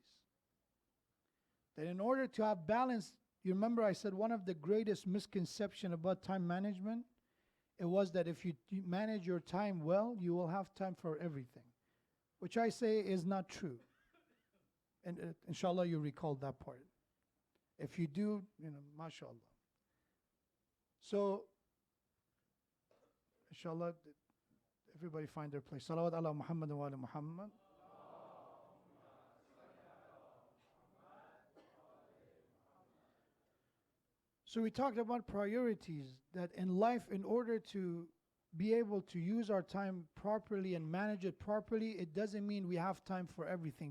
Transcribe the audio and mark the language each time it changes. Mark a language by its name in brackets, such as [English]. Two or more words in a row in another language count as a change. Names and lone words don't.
[English] That in order to have balance, you remember I said one of the greatest misconceptions about time management, it was that if you manage your time well, you will have time for everything. Which I say is not true. And inshallah you recall that part. If you do, mashallah. So, inshallah, everybody find their place. [Arabic] صلوات على محمد وعلى محمد. [English] So we talked about priorities, that in life, in order to be able to use our time properly and manage it properly, it doesn't mean we have time for everything.